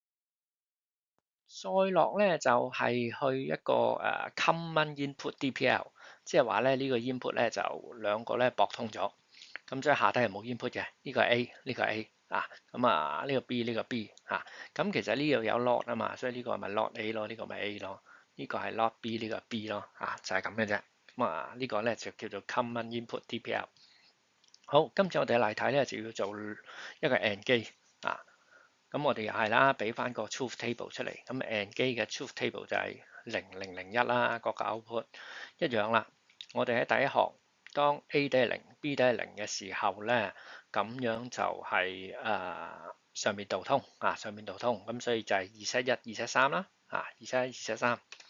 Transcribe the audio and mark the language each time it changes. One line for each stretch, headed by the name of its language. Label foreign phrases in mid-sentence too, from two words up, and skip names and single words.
Cantonese: 再落咧就係去一個
English: common input DPL，
Cantonese: 即係話咧呢個 input 咧就兩個咧駁通咗，咁即係下低係冇 input 嘅，呢個係 A，呢個係 A 咁呢個 B 呢個 B 咁其實呢度有 lot 啊嘛，所以呢個咪
English: lot A
Cantonese: 咯，呢個咪 A 咯，呢個係
English: lot B，
Cantonese: 呢個係 B 咯，就係咁嘅啫。咁呢個咧就叫做
English: common input DPL。
Cantonese: 好，今次我哋嘅例題咧就要做一個 AND 機咁我哋又係啦，俾翻個
English: truth table
Cantonese: 出嚟。咁 AND 機嘅
English: truth table
Cantonese: 就係0001啦，各個 output 一樣啦。我哋喺第一行，當 A 都係零，B 都係零嘅時候咧，咁樣就係上面導通上面導通。咁所以就係2Z1、2Z3啦2Z1、2Z3。